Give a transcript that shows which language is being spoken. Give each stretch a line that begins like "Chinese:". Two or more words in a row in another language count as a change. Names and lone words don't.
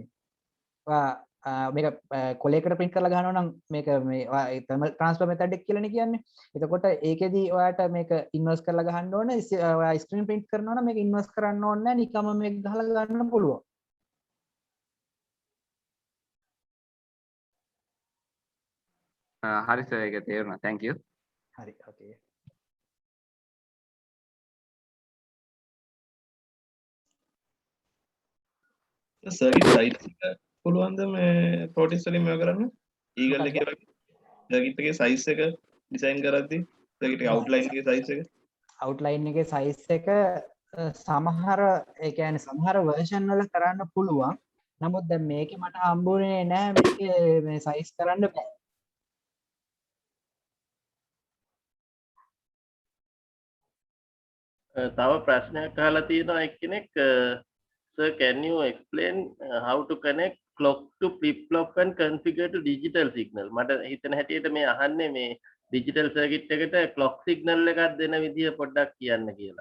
Sinhala: ඔයා මේක කොලයකට print කරලා ගන්නවා නම් මේක මේ
English: thermal transfer method
Sinhala: එක කියලානේ කියන්නේ. එතකොට ඒකෙදි ඔයාට මේක inverse කරලා ගහන්න ඕන. ඔයා
English: screen print
Sinhala: කරනවා නම් මේක inverse කරන්න ඕනේ නැහැ. නිකම්ම මේක ගහලා ගන්න පුළුවන්. හරි සර් ඒක තේරුණා.
English: thank you.
Sinhala: හරි okay.
English: circuit site
Sinhala: එක පුළුවන්ද මේ ප්‍රොටිස් වලින් මේව කරන්න? ඊගල් එකේ වගේ සර්කිට් එකේ සයිස් එක ඩිසයින් කරද්දී සර්කිට් එකේ අවුට්ලයින් එකේ සයිස් එක අවුට්ලයින් එකේ සයිස් එක සමහර ඒ කියන්නේ සමහර version වල කරන්න පුළුවන්. නමුත් දැන් මේකේ මට හම්බුනේ නැහැ මේකේ මේ සයිස් කරන්න බෑ. තව ප්‍රශ්නයක් අහලා තියෙනවා එක්කෙනෙක්
English: sir can you explain how to connect clock to flip flop and configure to digital signal
Sinhala: මට හිතන හැටියට මේ අහන්නේ මේ
English: digital circuit
Sinhala: එකට
English: clock signal
Sinhala: එකක් දෙන විදිය පොඩ්ඩක් කියන්න කියලා.